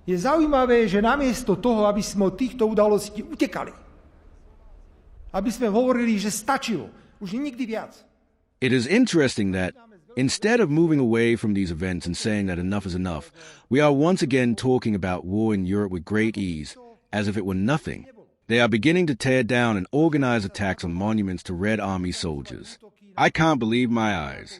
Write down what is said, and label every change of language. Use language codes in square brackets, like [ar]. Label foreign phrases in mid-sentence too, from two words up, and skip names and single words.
[sk] Je zaujímavé, že namiesto toho, aby sme od týchto udalostí utekali, aby sme hovorili, že stačilo, už nikdy viac. [en] It is interesting that, instead of moving away from these events and saying that enough is enough, we are once again talking about war in Europe with great ease, as if it were nothing. They are beginning to tear down and organize attacks on monuments to Red Army soldiers. I can't believe my eyes.